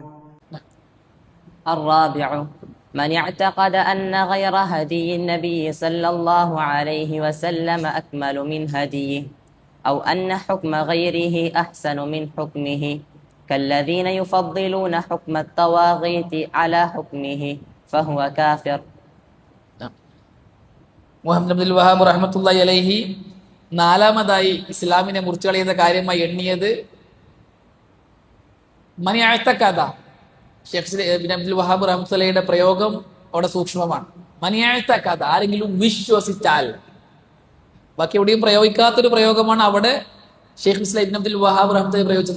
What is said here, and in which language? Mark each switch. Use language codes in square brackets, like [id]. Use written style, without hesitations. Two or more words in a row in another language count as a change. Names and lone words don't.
[ar] الرابع: من اعتقد أن غير هدي النبي صلى الله عليه وسلم أكمل من هديه، أو أن حكم غيره أحسن من حكمه، كالذين يفضلون حكم الطواغيت على حكمه، فهو كافر. [ml] മുഹമ്മദ് അബ്ദുൽ വഹാബ് [ar] رحمة الله عليه [ml] നാലാമതായി ഇസ്ലാമിനെ മുറിച്ചു കളയുന്ന കാര്യമായി എണ്ണിയത് മനിയാഴ്ത്തക്കഥ. ഷെയ്ഖ് ഇബ്നു അബ്ദുൽ വഹാബ് റഹ്മത്തുള്ളാഹിയുടെ പ്രയോഗം അവിടെ സൂക്ഷ്മമാണ്. മനിയാഴ്ത്തക്കഥ, ആരെങ്കിലും വിശ്വസിച്ചാൽ. ബാക്കി എവിടെയും പ്രയോഗിക്കാത്തൊരു പ്രയോഗമാണ് അവിടെ ഷെയ്ഖ് ഇബ്നു അബ്ദുൽ വഹാബ് റഹ്മത്തുള്ളാഹി പ്രയോഗിച്ചത്.